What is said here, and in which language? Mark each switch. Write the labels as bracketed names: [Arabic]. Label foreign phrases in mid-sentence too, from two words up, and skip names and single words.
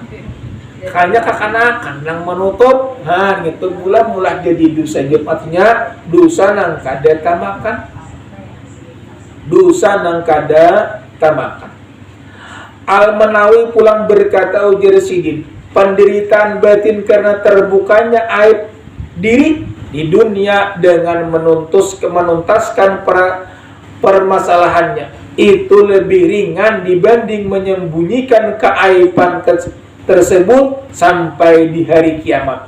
[Banjar] Kayaknya kakanakan nang menutup. Gitu bulan mulai jadi dosa. Artinya dosa nang kada tamakan. Dosa nang kada tamakan. Al-Manawi pulang berkata, ujar Sidin, [Indonesian] penderitaan batin karena terbukanya aib diri di dunia dengan menuntaskan permasalahannya itu lebih ringan dibanding menyembunyikan keaiban tersebut sampai di hari kiamat.